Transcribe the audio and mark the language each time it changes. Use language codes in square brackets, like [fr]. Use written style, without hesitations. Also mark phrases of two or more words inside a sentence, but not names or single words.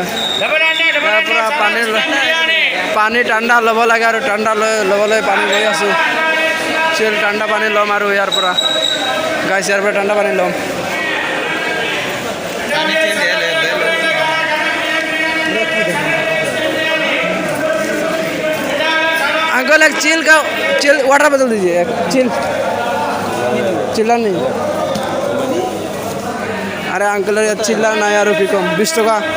[as] ইয়াৰ পৰা পানী ঠাণ্ডা ল'ব লাগে আৰু ঠাণ্ডা ল'বলৈ পানী লৈ আছোঁ। চিল ঠাণ্ডা পানী ল'ম আৰু ইয়াৰ পৰা গাইছ, ইয়াৰ পৰা ঠাণ্ডা পানী ল'ম। [hi] अंकल एक [en] chill water [hi] बदल दीजिए, एक चिल्ला नहीं। अरे अंकल चिल्ला ना यार, रुपये कम 20 টাকা।